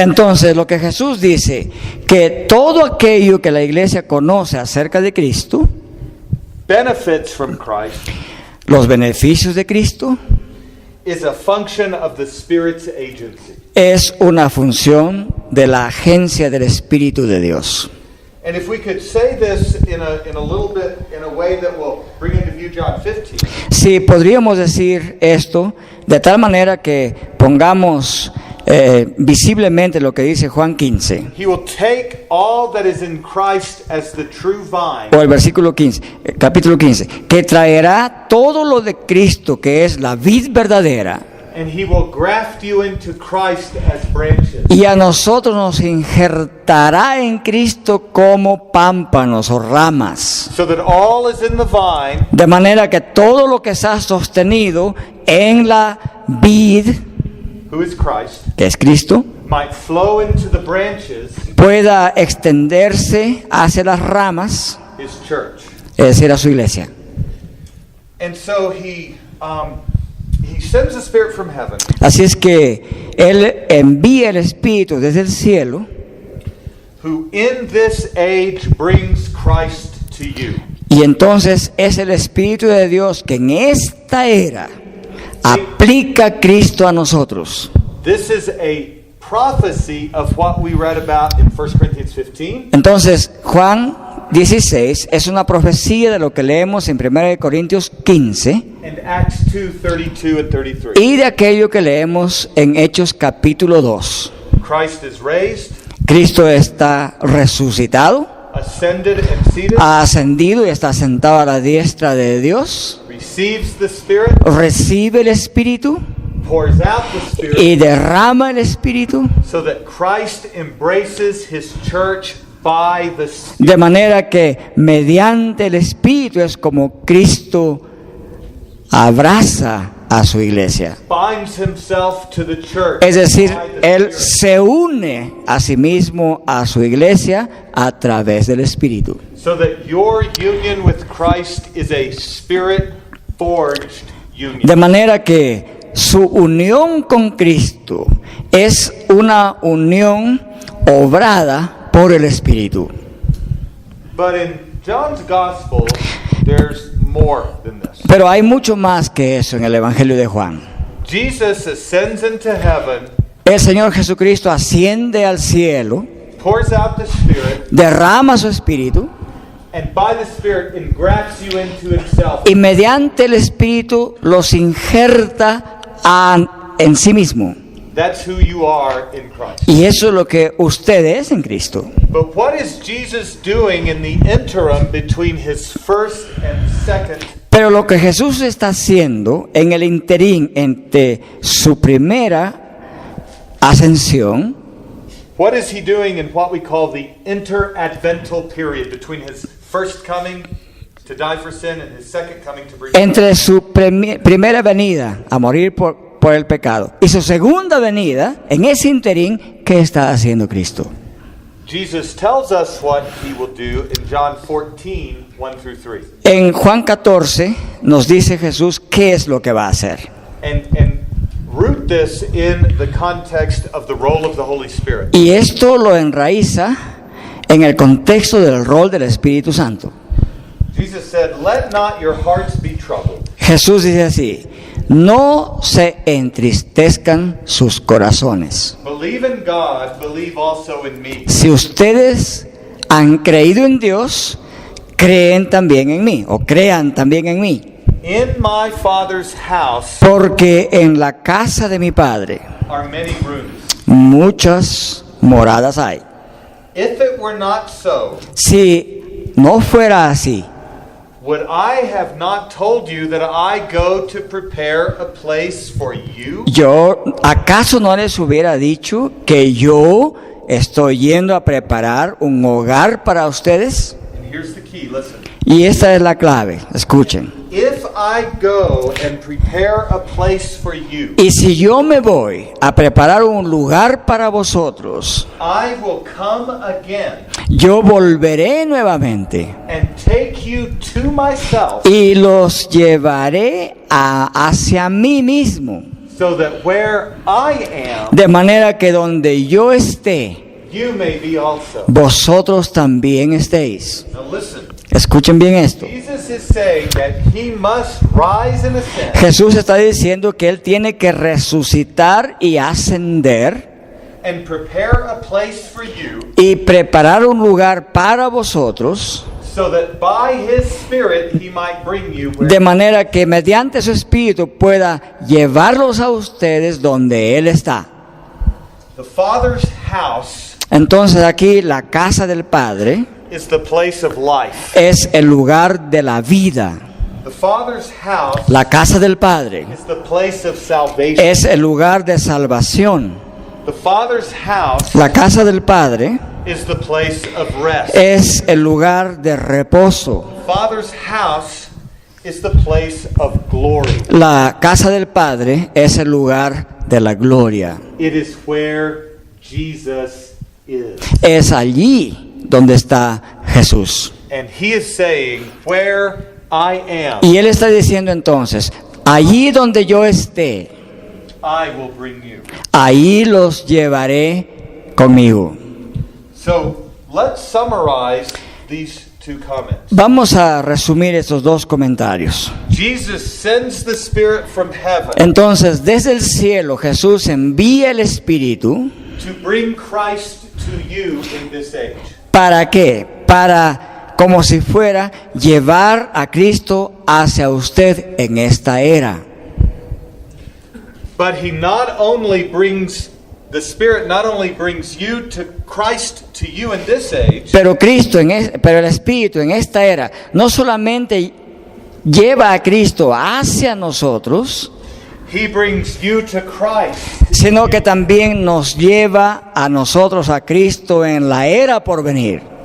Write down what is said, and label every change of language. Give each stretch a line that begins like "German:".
Spanish: Entonces lo que Jesús dice, que todo aquello que la iglesia conoce acerca de Cristo,
English: benefits from Christ
Spanish: los beneficios de Cristo,
English: is a function of the Spirit's agency.
Spanish: es una función de la agencia del Espíritu de Dios.
English: And if we could say this in a little bit, in a way that will bring into view John 15,
Spanish: Si podríamos decir esto de tal manera que pongamos visiblemente lo que dice Juan 15,
English: he will take all that is in Christ as the true vine,
Spanish: o el versículo 15, capítulo 15, que traerá todo lo de Cristo que es la vid verdadera,
English: and he will graft you into Christ as branches.
Spanish: y a nosotros nos injertará en Cristo como pámpanos o ramas,
English: So that all is in the vine,
Spanish: de manera que todo lo que está sostenido en la vid,
English: who is Christ,
Spanish: que es Cristo,
English: might flow into the branches,
Spanish: pueda extenderse hacia las ramas,
English: his church.
Spanish: es decir, a su iglesia.
English: And so he sends the Spirit from heaven,
Spanish: Así es que Él envía el Espíritu desde el cielo,
English: who in this age brings Christ to you.
Spanish: y entonces es el Espíritu de Dios que en esta era aplica a Cristo a nosotros.
English: This is a prophecy of what we read about in 1 Corinthians 15
Spanish: Entonces Juan 16 es una profecía de lo que leemos en 1 Corintios 15
English: and Acts 2:32 and 33.
Spanish: y de aquello que leemos en Hechos capítulo 2.
English: Christ is raised,
Spanish: Cristo está resucitado,
English: ascended and seated,
Spanish: ha ascendido y está sentado a la diestra de Dios,
English: receives the Spirit,
Spanish: recibe el Espíritu
English: pours out the Spirit,
Spanish: y derrama el Espíritu,
English: so that Christ embraces his church by the Spirit.
Spanish: de manera que mediante el Espíritu es como Cristo abraza a su iglesia.
English: Binds himself to the church.
Spanish: Es decir,
English: by the
Spanish: Él
English: Spirit.
Spanish: se une a sí mismo a su iglesia a través del Espíritu.
English: so that your union with Christ is a spirit-forged union.
Spanish: De manera que su unión con Cristo es una unión obrada por el Espíritu.
English: But in John's Gospel, there's more than this.
Spanish: Pero hay mucho más que eso en el Evangelio de Juan.
English: Jesus ascends into heaven,
Spanish: El Señor Jesucristo asciende al cielo,
English: pours out the Spirit,
Spanish: derrama su Espíritu
English: and by the Spirit engrafts you into himself.
Spanish: y mediante el Espíritu los injerta en sí mismo.
English: That's who you are in Christ.
Spanish: Y eso es lo que usted es en Cristo.
English: But what is Jesus doing in the interim between his first and second?
Spanish: Pero lo que Jesús está haciendo en el interín entre su primera ascensión,
English: What is he doing in what we call the interadvental period between his first coming to die for sin and his second coming to bring
Spanish: entre su primera venida a morir por el pecado y su segunda venida, en ese interín, ¿qué está haciendo Cristo?
English: Jesus tells us what he will do in John 14, 1 through 3.
Spanish: En Juan 14 nos dice Jesús qué es lo que va a hacer.
English: And root this in the context of the role of the Holy Spirit.
Spanish: Y esto lo enraiza en el contexto del rol del Espíritu Santo.
English: Jesus said, "Let not your hearts be troubled.
Spanish: Jesús dice así: no se entristezcan sus corazones.
English: Believe in God, believe also in me."
Spanish: Si ustedes han creído en Dios, creen también en mí, o crean también en mí.
English: In my Father's house
Spanish: Porque en la casa de mi Padre
English: are many rooms.
Spanish: muchas moradas hay.
English: If it were not so,
Spanish: Si no fuera así,
English: would I have not told you that I go to prepare a place for you?
Spanish: ¿acaso no les hubiera dicho que yo estoy yendo a preparar un hogar para ustedes?
English: And here's the key, listen.
Spanish: Y esta es la clave, escuchen.
English: If I go and prepare a place for you,
Spanish: Y si yo me voy a preparar un lugar para vosotros,
English: I will come again
Spanish: yo volveré nuevamente
English: and take you to myself,
Spanish: y los llevaré hacia mí mismo,
English: so that where I am,
Spanish: de manera que donde yo esté,
English: you may be also.
Spanish: vosotros también estéis.
English: Now listen,
Spanish: Escuchen bien esto.
English: Jesus is saying that he must rise and ascend
Spanish: Jesús está diciendo que Él tiene que resucitar y ascender
English: and prepare a place for you,
Spanish: y preparar un lugar para vosotros,
English: so that by his Spirit he might bring you where
Spanish: de manera que mediante su Espíritu pueda llevarlos a ustedes donde Él está.
English: the Father's house
Spanish: Entonces aquí la casa del Padre
English: is the place of life.
Spanish: es el lugar de la vida.
English: The Father's house
Spanish: La casa del Padre
English: is the place of salvation.
Spanish: es el lugar de salvación.
English: The Father's house
Spanish: La casa del Padre
English: is the place of rest.
Spanish: es el lugar de reposo.
English: The Father's house is the place of glory.
Spanish: La casa del Padre es el lugar de la gloria.
English: It is where Jesus is.
Spanish: Es allí donde está Jesús.
English: And he is saying, where I am,
Spanish: Y Él está diciendo entonces, allí donde yo esté,
English: I will bring you.
Spanish: ahí los llevaré conmigo.
English: So let's summarize these two comments.
Spanish: Vamos a resumir estos dos comentarios.
English: Jesus sends the Spirit from heaven
Spanish: Entonces, desde el cielo Jesús envía el Espíritu.
English: to bring Christ to you in this age.
Spanish: ¿Para qué? Para, como si fuera, llevar a Cristo hacia usted en esta era.
English: But he not only brings, the Spirit not only brings you to Christ to you in this age,
Spanish: Pero pero el Espíritu en esta era no solamente lleva a Cristo hacia nosotros,
English: he brings you to Christ.
Spanish: sino que también nos lleva a nosotros a Cristo en la era por venir.